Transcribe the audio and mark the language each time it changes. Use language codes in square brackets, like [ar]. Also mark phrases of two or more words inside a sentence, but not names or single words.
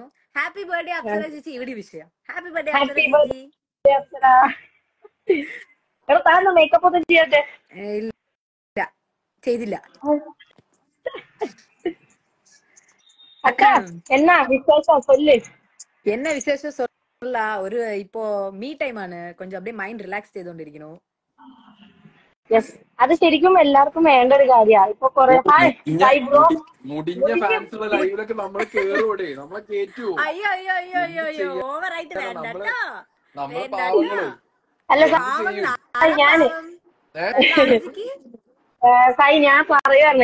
[ml] ഹാപ്പി ബർത്ത്ഡേ അപ്സര ചേച്ചി. ഇവിടെ വിഷയം ഹാപ്പി ബർത്ത്ഡേ അപ്സര ചേച്ചി. എടാ താൻ മേക്കപ്പ് ഒന്നും ചെയ്യാതെ? ഇല്ല, ചെയ്തില്ല. അക്കാ എന്നാ വിശേഷം சொல்லு. [ta] என்ன விசேஷம் சொல்ல, ஒரு இப்போ மீ டைம் ആണ്, கொஞ்சம் அப்படியே மைண்ட் ரிலாக்സ് ചെയ്തുകൊണ്ടിരിക്കുന്നു. [ml] യെസ്, അത് ശരിക്കും എല്ലാവർക്കും വേണ്ട ഒരു കാര്യമാണ്. ഇപ്പൊ കൊറേ മുടിഞ്ഞ ഫാൻസുള്ള ലൈവിലൊക്കെ നമ്മള് കേറൂടെ, നമ്മളെ കേറ്റു. അയ്യോ അയ്യോ അയ്യോ അയ്യോ അയ്യോ, ഓവറായിട്ട് വേണ്ടട്ടോ. നമ്മളെ പാവങ്ങള് അല്ല ഞാന് സായി ഞാൻ പറയുമായിരുന്നു.